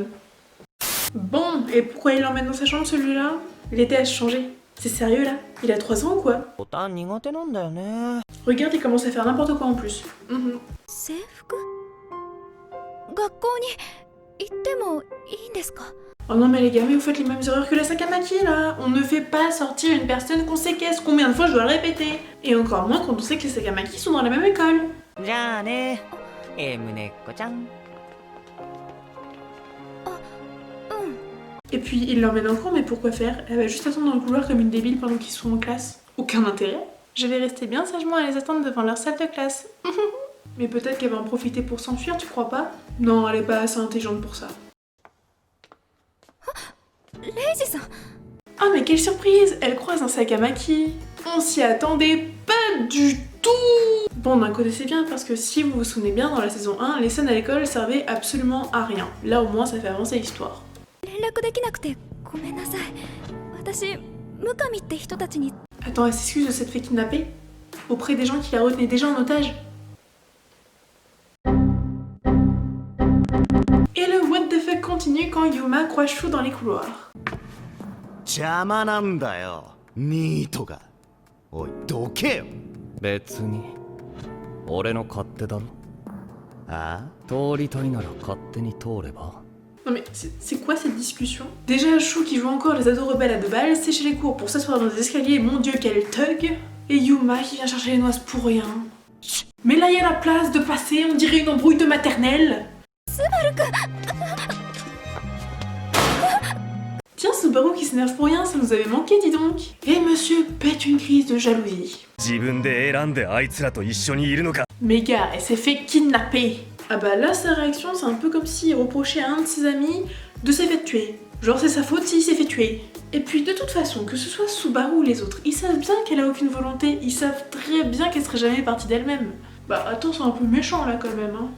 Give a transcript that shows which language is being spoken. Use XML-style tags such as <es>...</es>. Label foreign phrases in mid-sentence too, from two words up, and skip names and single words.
<fr>Bon, et pourquoi il l'emmène dans sa chambre celui-là? L'été a changé. C'est sérieux là? Il a 3 ans ou quoi?</fr> <ja>ボタン苦手なんだよね。</ja> <fr>Regarde, il commence à faire n'importe quoi en plus. Mhm.</fr> <ja>制服？学校に行ってもいいんですか？</ja> <fr>Oh non mais les gars, mais vous faites les mêmes erreurs que la Sakamaki là. On ne fait pas sortir une personne qu'on séquestre. Combien de fois je dois le répéter? Et encore moins quand on sait que les Sakamaki sont dans la même école.</fr> <ja>じゃあね胸っこちゃん</ja> <fr>Et puis il l'emmène en cours, mais pourquoi faire? Elle va juste attendre dans le couloir comme une débile pendant qu'ils sont en classe. Aucun intérêt. Je vais rester bien sagement à les attendre devant leur salle de classe. Mais peut-être qu'elle va en profiter pour s'enfuir, tu crois pas? Non, elle est pas assez intelligente pour ça.</fr> <ja>レイジさん</ja> <fr>Ah mais quelle surprise! Elle croise un Sakamaki. On s'y attendait pas du tout! Bon, d'un côté c'est bien parce que si vous vous souvenez bien, dans la saison 1, les scènes à l'école servaient absolument à rien. Là au moins ça fait avancer l'histoire.</fr> <ja>連絡できなくてごめんなさい私ムカミって人たちに</ja> <fr>Attends, elle s'excuse de s'être fait kidnapper? Auprès des gens qui la retenaient déjà en otage? Et le</fr> <en>what the fuck</en> <fr>continue quand Yuma croise Shu dans les couloirs.</fr> <ja>邪魔なんだよニートが。おいどけよ。別に俺の勝手だろ。あ通りたいなら勝手に通れば。</ja> <fr>Non mais c'est quoi cette discussion? Déjà Shu qui joue encore les ados rebelles à 2 balles, sécher les cours pour s'asseoir dans des escaliers, mon dieu quel thug. Et Yuma qui vient chercher les noises pour rien. Mais là il y a la place de passer, on dirait une embrouille de maternelle. Tiens, Subaru qui s'énerve pour rien, ça nous avait manqué, dis donc. Et monsieur pète une crise de jalousie.</fr> <ja>自分で選んであいつらと一緒にいるのか。</ja> <fr>Mais gars, elle s'est fait kidnapper. Ah bah là, sa réaction, c'est un peu comme s'il reprochait à un de ses amis de s'être fait tuer. Genre c'est sa faute s'il s'est fait tuer. Et puis de toute façon, que ce soit Subaru ou les autres, ils savent bien qu'elle a aucune volonté, ils savent très bien qu'elle serait jamais partie d'elle-même. Bah attends, c'est un peu méchant là quand même, hein.</fr>